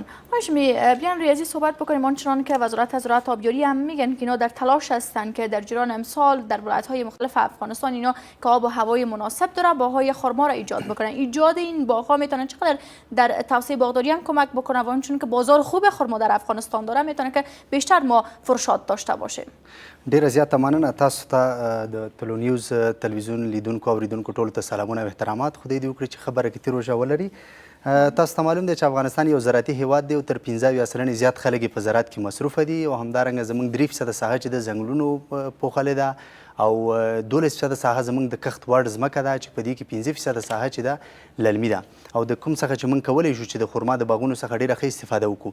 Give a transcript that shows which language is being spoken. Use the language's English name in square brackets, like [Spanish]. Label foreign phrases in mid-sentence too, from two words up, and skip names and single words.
[Persian] هاشمی، بیان ریاضی صحبت بکنیم. آنچنان که وزارت زراعت آبیاری هم میگن که اینا در تلاش هستند که در جریان امسال در ولایت‌های مختلف افغانستان اینا که آب و هوای مناسب داره باغ‌های خرما را ایجاد بکنن. ایجاد این باغ‌ها میتونه چقدر در توسعه باغداری هم کمک بکنه و چون که بازار خوب خرما در افغانستان داره میتونه که بیشتر ما فروشات داشته باشیم. [Pashto] ډیره زیاته مننه. تاسو ته د تلو نیوز تلویزیون لیدونکو اوریدونکو ټولو ته سلامونه او احترامات. خدای دې وکړي چې خبره کې تیر روژه ولري. تاسو ته معلوم دی چې افغانستان یو زراعتي هیواد دی او تر 15 سلنې زیات خلک په زراعت کې مصروفه دي او همدارنګه زموږ 3% ساحه چې د ځنګلونو پوښلې ده او 12% ساحه زموږ د کښت وړ ځمکه ده چې په دې کې 15% ساحه چې ده للمي ده او د کوم څخه چې موږ کولی شو چې د خرما د باغونو څخه ډېره ښه استفاده وکړو.